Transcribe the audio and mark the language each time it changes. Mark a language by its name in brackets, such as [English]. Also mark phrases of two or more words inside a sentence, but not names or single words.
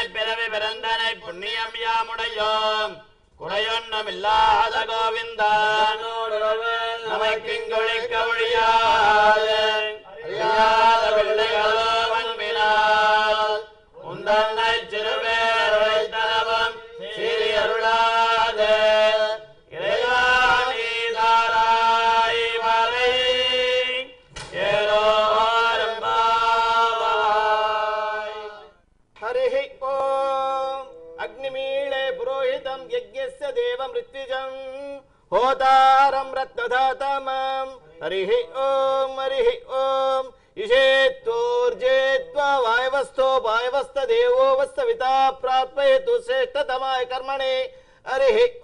[Tamil] பிறவி பிறந்தனை புண்ணியம் யாமுடையோம் குறையொன்னமில்லாத கோவிந்தா நமக்கிங்கொழிக்க ஒழியாது அறியாத பிள்ளைகளோ அன்பினால் உந்தன்னை சிறுபேரை தனவும் சீரியருளாது இறைவாணி தாராய் வரை ஏலோரம்பாவாய். [Sanskrit] हरिः ओम् अग्निमीळे पुरोहितं यज्ञस्य देवमृत्युजं होतारं रत्नधातमं हरिः ॐ इषेत्तोर्जेत्वा वायवस्थो वायवस्थदेवो वस्तविता प्राप्येतु श्रेष्ठतमाय कर्मणे हरिः